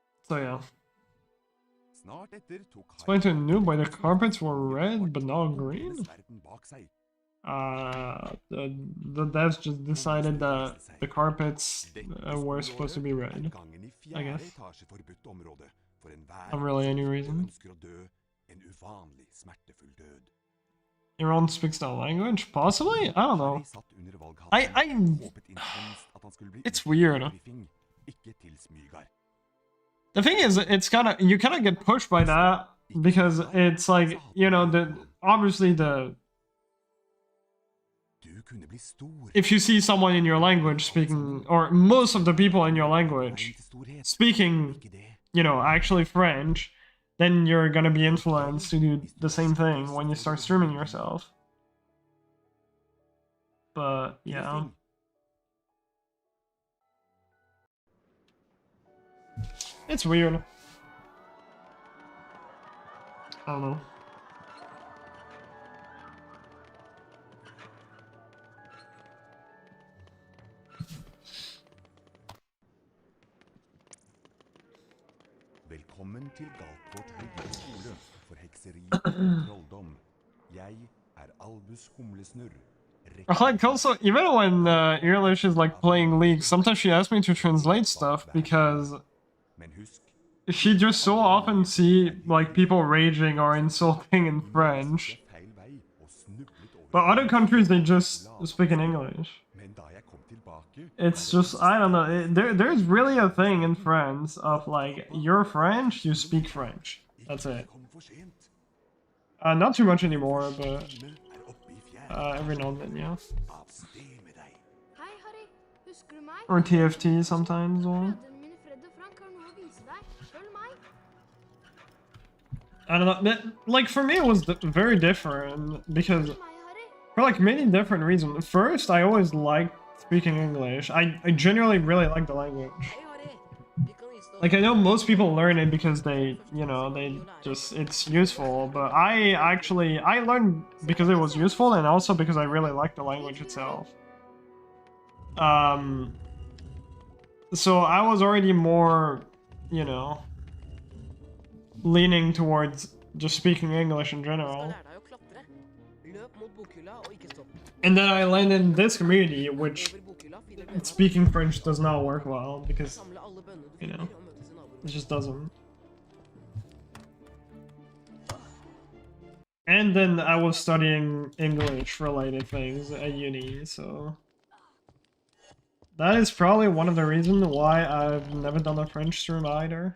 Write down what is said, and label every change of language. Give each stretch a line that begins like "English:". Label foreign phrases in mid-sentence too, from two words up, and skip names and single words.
English: So yeah.
Norwegian: Snart etter tok
English: Explain to a
Norwegian: Harry
English: noob why the
Norwegian: Potter
English: carpets were
Norwegian: fort
English: red but not
Norwegian: og
English: green?
Norwegian: med sverden bak seg.
English: The devs just decided that the carpets were supposed to be red.
Norwegian: Gangen i
English: I
Norwegian: fjerde
English: guess.
Norwegian: etasje forbudt område for enhver
English: Not really any
Norwegian: som ikke
English: reason.
Norwegian: ønsker å dø en uvanlig smertefull død.
English: Iran speaks that language? Possibly? I don't know.
Norwegian: Harry satt under valghatten
English: I
Norwegian: og håpet intenst at han skulle bli
English: It's
Norwegian: utnevnt til
English: weird.
Norwegian: Griffing, ikke til Smygar.
English: The thing is, it's you kind of get pushed by that because it's like, you know, obviously
Norwegian: Du kunne bli stor.
English: if you see someone in your language speaking, or most of the people in your language speaking,
Norwegian: Ikke det.
English: you know, actually French, then you're gonna be influenced to do the same thing when you start streaming yourself. But yeah,
Norwegian: Griffing.
English: it's weird. I don't know.
Norwegian: Velkommen til Galtvort høyere skole for hekseri og trolldom. Jeg Albus Humlesnurr.
English: Like also, even when Earlish is like playing League, sometimes she asks me to translate stuff because
Norwegian: Men husk,
English: she just so often see like people raging or insulting in French.
Norwegian: feil vei og snublet over.
English: But other countries they just speak in English.
Norwegian: Men da jeg kom tilbake,
English: It's just I don't know. There's really a thing in France of like you're French, you speak French. That's it.
Norwegian: kom for sent.
English: Not too much anymore, but
Norwegian: Time oppe i fjerde.
English: every now and then, yeah.
Norwegian: Av sted med deg. Hei, Harry. Husker du meg?
English: Or TFT sometimes. Or
Norwegian: Brødrene mine Fred og Frank har noe å vise deg. Følg meg.
English: I don't know. Like for me, it was very different because
Norwegian: Følg meg, Harry.
English: for like many different reasons. First, I always liked speaking English. I genuinely really like the language.
Norwegian: Hei, Harry. Vi kan vise deg
English: Like I know most people learn it because they, you know, they just it's useful. But I learned because it was useful and also because I really like the language itself. So I was already more, you know, leaning towards just speaking English in
Norwegian: Du skal
English: general.
Norwegian: lære deg å klatre. Løp mot bokhylla og ikke stopp.
English: And then I landed in this community, which
Norwegian: Over bokhylla finner du en
English: speaking French does not work well because
Norwegian: Samle alle bønnene du
English: you know.
Norwegian: finner og møtes i naborommet.
English: it just doesn't. And then I was studying English related things at uni, so that is probably one of the reasons why I've never done a French stream either.